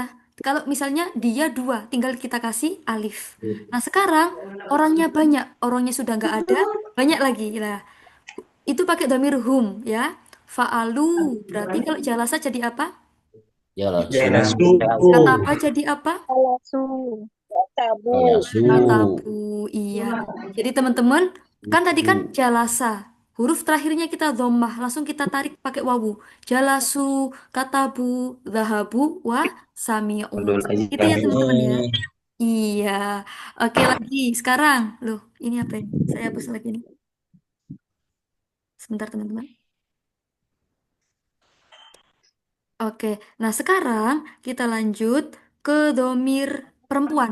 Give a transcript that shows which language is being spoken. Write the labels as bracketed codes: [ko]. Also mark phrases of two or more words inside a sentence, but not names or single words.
[id] Kalau misalnya dia dua, tinggal kita kasih alif. Nah sekarang orangnya banyak, orangnya sudah nggak ada, banyak lagi lah. Itu pakai domir hum ya. Fa'alu, berarti kalau jalasa jadi apa? Jalasu. Kata apa jadi apa? Alasu. Tabu. Jalasu. Katabu, iya. Jadi teman-teman, kan tadi kan jalasa. Huruf terakhirnya kita dhammah, langsung kita tarik pakai wawu. [ar] Jalasu, katabu, zahabu, wa sami'un. [id] Itu ya teman-teman ya. Iya. Oke lagi, sekarang. Loh, ini apa ini? Saya hapus lagi nih. Sebentar teman-teman. Oke, nah sekarang kita lanjut ke domir perempuan.